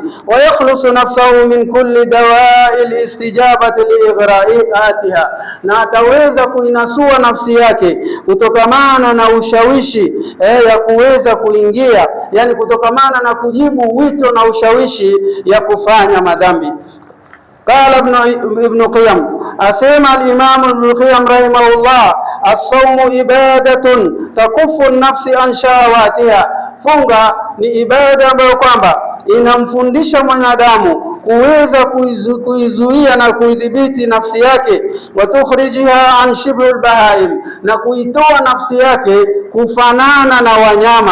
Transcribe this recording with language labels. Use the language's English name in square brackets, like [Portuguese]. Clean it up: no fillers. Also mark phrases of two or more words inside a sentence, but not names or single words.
[Arabic] ويخلص نفسه من كل دواعي الاستجابة لإغراءاتها, [Swahili] na ataweza kuinasua nafsi yake kutokamana na ushawishi ya kuweza kuingia, yani kutokamana na kujibu wito na ushawishi ya kufanya madhambi. Qala Ibn Qayyim, asema al-Imam Ibn Qayyim rahimahullah, [Arabic] الصوم عبادة تكف النفس عن شهواتها, [Swahili] funga ni ibada ambayo kwamba inamfundisha mwanadamu kuweza kuizuia na kuidhibiti nafsi yake. [Arabic] وتخرجها عن شبه البهائم, [Swahili] na kuitoa nafsi yake kufanana na wanyama.